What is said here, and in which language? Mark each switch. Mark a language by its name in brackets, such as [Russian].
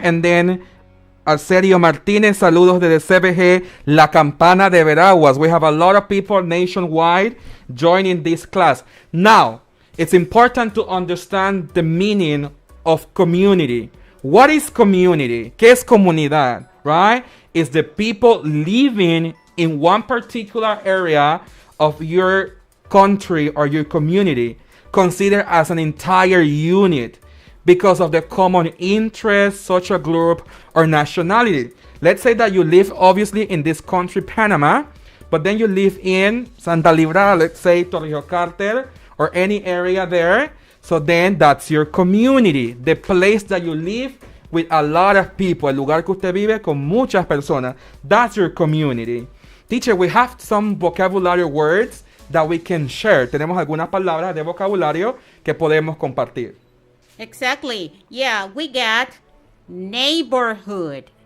[English] And then [Spanish] Arcerio Martínez, saludos desde CBG La Campana de Veraguas. [English] We have a lot of people nationwide joining this class. Now, it's important to understand the meaning of community. What is community? [Spanish] ¿Qué es comunidad? [English] Right? It's the people living in one particular area of your country or your community, considered as an entire unit because of the common interest, social group, or nationality. Let's say that you live obviously in this country, Panama, but then you live in Santa Librada, let's say Torrijos Carter, or any area there. So then that's your community, the place that you live with a lot of people, [Spanish] el lugar que usted vive con muchas personas. [English] That's your community. Teacher, we have some vocabulary words that we can share. [Spanish] Tenemos algunas palabras de vocabulario que podemos compartir. [English] Exactly. Yeah, we got neighborhood.